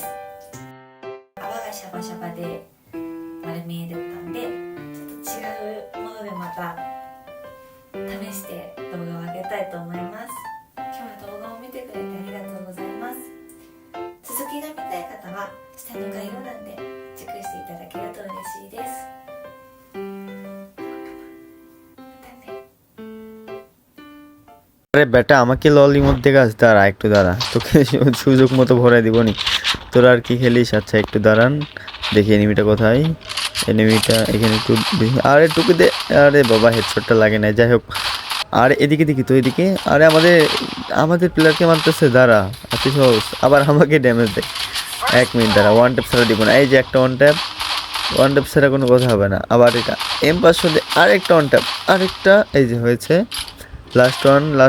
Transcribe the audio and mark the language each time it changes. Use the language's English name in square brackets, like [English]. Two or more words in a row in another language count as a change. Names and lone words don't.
[Japanese] 泡がシャバシャバで丸見えだったんで、ちょっと違うものでまた試して動画を上げたいと思います。今日は動画を見てくれてありがとうございます。続きが見たい方は下の概要欄でチェックしていただけると嬉しいです。 [Bangla] আরে বেটা আমাকে ললির মধ্যে গাছ দাঁড়া একটু দাঁড়া তোকে সুযোগ মতো ভরাই দিবনি তোরা আর কি খেলিস আচ্ছা একটু দাঁড়ান দেখি এনিমিটা কোথায় এনিমিটা এখানে একটু দেখি আরে টুকু দে আরে বাবা হেডশটটা লাগে না যাই হোক আর এদিকে দেখি তো এদিকে আরে আমাদের প্লেয়ারকে মারতেছে দাঁড়া আতি সহজ আবার আমাকে ড্যামেজ দেয় 1 মিনিট দাঁড়া [English] one tap [Bangla] ছাড়া দিব না এই যে একটা [English] one tap [Bangla] ছাড়া কোনো কথা হবে না আবার এটা M500 দিয়ে আরেকটা [English] one tap [Bangla] আরেকটা এই যে হয়েছে [English] last one